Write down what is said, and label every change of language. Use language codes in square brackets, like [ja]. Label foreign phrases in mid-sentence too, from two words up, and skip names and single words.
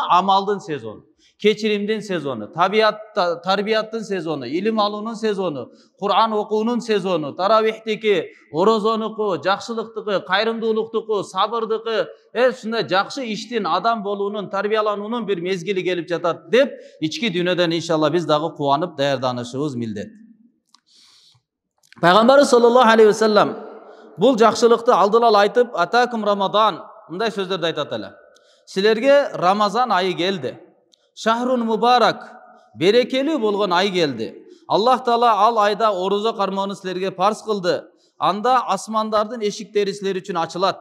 [ky] Амалдын сезону, keçirimdin сезону, тарбияттын сезону, илим алуунун сезону, Кур'ан окуунун сезону, таравихтики, орозонуку, жакшылыктыкы, кайрымдуулуктуку, сабырдыкы, ушундай жакшы иштин, адам болуунун, тарбиялануунун бир мезгили келип жатат деп, ички дүйнөдөн иншалла биз дагы кубанып даярданышыбыз милдет. Пайгамбар [ar] صلى الله عليه وسلم [ky] бул жакшылыкты алдылал айтып, [ar] أتاكم رمضان [ky] мындай сөздөрдү айтат эле. Силерге Рамазан айы келди. [ar] شهر مبارك, [ky] берекелүү болгон ай келди. Аллах Таала ал айда орозо кармоону силерге парз кылды. Анда асмандардын эшиктери силер үчүн ачылат.